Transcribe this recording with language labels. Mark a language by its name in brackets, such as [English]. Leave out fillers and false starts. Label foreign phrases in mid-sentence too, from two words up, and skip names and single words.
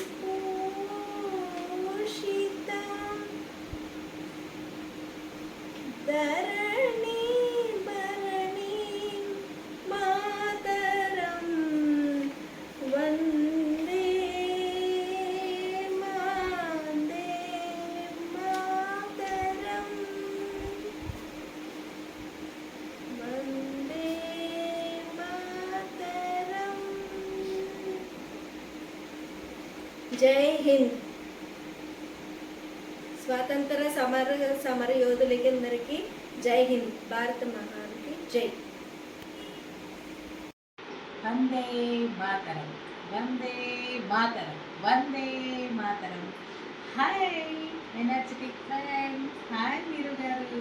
[Sanskrit] भूषितां, धरणी भरणीं मातरं, वन्दे मातरं, वन्दे मातरं. [Hindi] जय हिंद. [Telugu] స్వాతంత్ర సమర యోధులకి అందరికీ [Hindi] जय हिंद. [Telugu] భారత మహానికి జై. [Sanskrit] వందే మాతరం, వందే మాతరం, వందే మాతరం. [English] hi energetic friends, hi [Telugu] మీరు గారు.